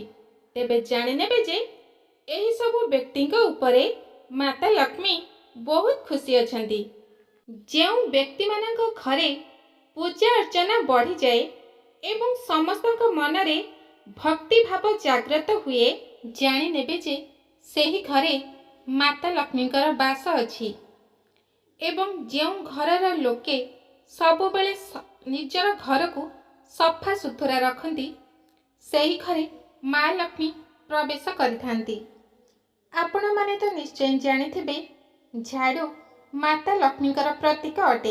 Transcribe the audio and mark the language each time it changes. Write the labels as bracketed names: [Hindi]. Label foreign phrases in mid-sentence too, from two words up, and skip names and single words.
[Odia] ତେବେ ଜାଣି ନେବେ ଯେ ଏହି ସବୁ ବ୍ୟକ୍ତିଙ୍କ ଉପରେ ମାତା ଲକ୍ଷ୍ମୀ ବହୁତ ଖୁସି ଅଛନ୍ତି। ଯେଉଁ ବ୍ୟକ୍ତି ମାନଙ୍କ ଘରେ ପୂଜା ଅର୍ଚ୍ଚନା ବଢ଼ି ଯାଏ ଏବଂ ସମସ୍ତଙ୍କ ମନରେ ଭକ୍ତି ଭାବ ଜାଗ୍ରତ ହୁଏ ଜାଣି ନେବେ ଯେ ସେହି ଘରେ ମାତା ଲକ୍ଷ୍ମୀଙ୍କର ବାସ ଅଛି ଏବଂ ଯେଉଁ ଘରର ଲୋକେ ସବୁବେଳେ ନିଜର ଘରକୁ ସଫା ସୁତୁରା ରଖନ୍ତି ସେହି ଘରେ ମା ଲକ୍ଷ୍ମୀ ପ୍ରବେଶ କରିଥାନ୍ତି। ଆପଣମାନେ ତ ନିଶ୍ଚୟ ଜାଣିଥିବେ ଝାଡ଼ୁ ମାତା ଲକ୍ଷ୍ମୀଙ୍କର ପ୍ରତୀକ ଅଟେ।